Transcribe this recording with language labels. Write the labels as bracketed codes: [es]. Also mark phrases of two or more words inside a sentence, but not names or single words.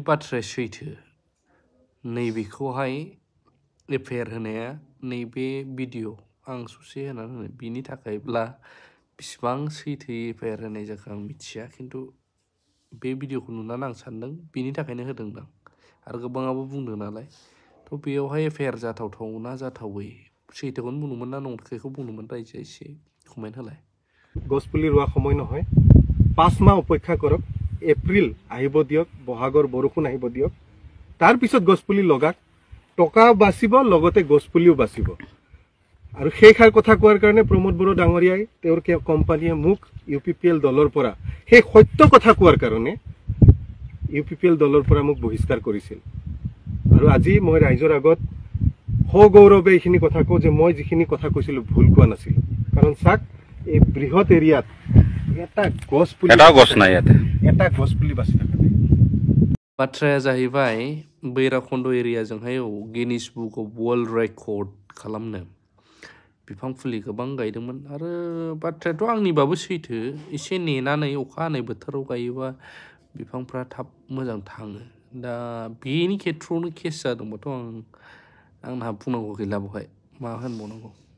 [brx] बाथ्राया सैथो नैबेखौहाय FIR होनाया नैबे भिडिअ आं ससे होनानै होनो बिनि थाखायब्ला बिसिबां सैथो FIR होनाय जाखो आं मिथिया खिन्थु बे भिडिअखौ नुनानै आं सानदों बिनि थाखायनो होदोंदां आरो गोबाङाबो बुंदों नालाय थ' बेयावहाय FIR जाथावथाव ना जाथावै सैथोखौनो बुंदोंमोन ना नंखायखौ बुंदोंमोन रायजोआ एसे कमेन्ट होलाय [as] গছপুলি ৰোৱা সময় নহয় 5 মাহ অপেক্ষা কৰক এপ্ৰিল আহিব দিয়ক বহাগৰ বৰষুণ আহিব দিয়ক তাৰ পিছত গছপুলি লগাক টকা বাচিব লগতে গছপুলিও বাচিব আৰু সেই খাৰ কথা কোৱাৰ কাৰণে প্ৰমোদ বড়ো ডাঙৰীয়াই তেওঁৰ কোম্পানীয়ে মোক UPPL দলৰ পৰা সেই সত্য কথা কোৱাৰ কাৰণে UPPL দলৰ পৰা মোক বহিষ্কাৰ কৰিছিল আৰু আজি মই ৰাইজৰ আগত সগৌৰৱে এইখিনি কথা কওঁ যে মই যিখিনি কথা কৈছিলো ভুল কোৱা নাছিল কাৰণ চাক এই বৃহৎ এৰিয়াত এটা গছ নাই এটা গছ পুলি বাচি থাকে [brx] बाथ्राया जाहैबाय बैराखन्ड एरियाजोंहाय गिनिस बुक अफ वर्ल्ड रेकर्ड खालामनो बिफां फुलि गोबां गायदोंमोन आरो बाथ्रायाथ' आंनिबाबो सैथो एसे नेनानै अखा हानाय बोथोराव गायोबा बिफांफ्रा थाब मोजां थाङो दा बेनि खेथ्रआवनो केस जादोंबाथ' आंहा बुंनांगौ गैला बहाय मा होनबावनांगौ